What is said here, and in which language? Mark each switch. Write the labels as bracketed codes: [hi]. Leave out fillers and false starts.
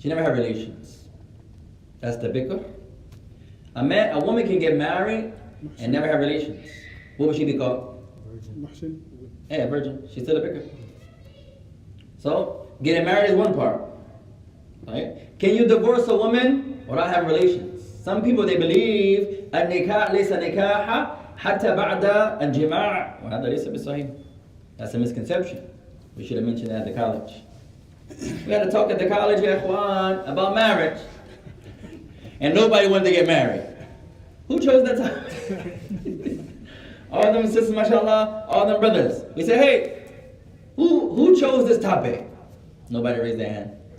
[en] she never had relations. That's the bikr. A woman can get married and never have relations. What would she be called? Muhsin. Yeah, virgin. She's still a bikr. So, getting married is one part. Right? Can you divorce a woman without having relations? Some people, they believe [ar] النكاح ليس نكاحا حتى بعد الجماع وهذا ليس بالصحيح. [en] That's a misconception. We should have mentioned that at the college. We had to talk at the college, ya ikhwan, about marriage. And nobody wanted to get married. Who chose that topic? All them sisters, mashallah, all them brothers. We say, hey, who chose this topic? Nobody raised their hand.